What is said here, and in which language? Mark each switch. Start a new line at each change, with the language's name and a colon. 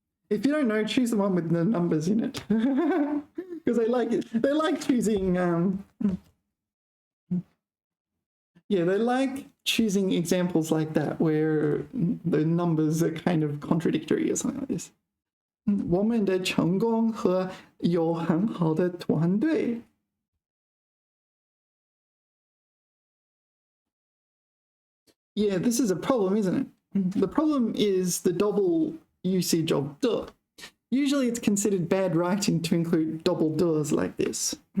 English: If you don't know, choose the one with the numbers in it. Because they like it. They like choosing yeah, they like choosing examples like that where the numbers are kind of contradictory or something like this.
Chinese: 我们的成功和有很好的团队。
English: Yeah, this is a problem, isn't it? The problem is the double usage of de. Usually it's considered bad writing to include double de's like this.